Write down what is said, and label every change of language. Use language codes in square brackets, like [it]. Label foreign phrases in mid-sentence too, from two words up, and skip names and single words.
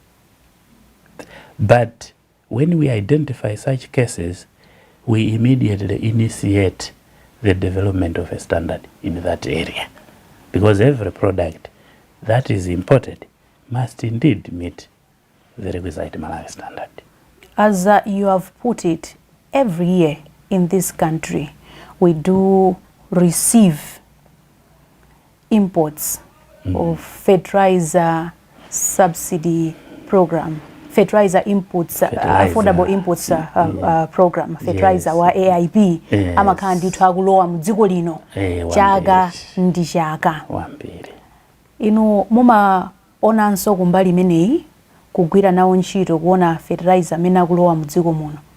[en] But when we identify such cases, we immediately initiate the development of a standard in that area, because every product that is imported must indeed meet the requisite Malawi standard. As you have put it, every year in this country, we do receive imports of fertilizer subsidy program, fertilizer inputs, affordable imports program, fertilizer [ny] wa AIP, amakhala ndithu akulowa mudziko lino chaka ndi chaka. Inu mumaonanso kumbali imeneyi kugwira nawo ntchito kuona fertilizer amene akulowa mudziko muno?